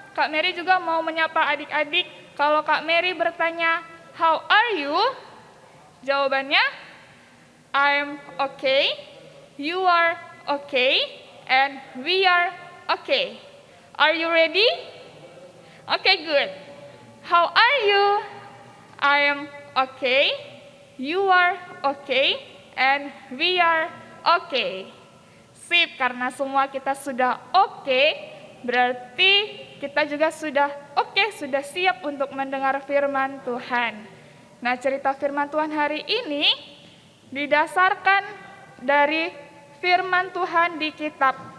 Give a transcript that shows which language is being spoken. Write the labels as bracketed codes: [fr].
[id] Kak Mary juga mau menyapa adik-adik. Kalau Kak Mary bertanya, [en] how are you? [id] Jawabannya, [en] I'm okay, you are okay, and we are okay. Are you ready? Okay, good. How are you? I am okay, you are okay, and we are okay. [id] Sip, karena semua kita sudah oke, berarti kita juga sudah oke, sudah siap untuk mendengar firman Tuhan. Nah, cerita firman Tuhan hari ini didasarkan dari firman Tuhan di kitab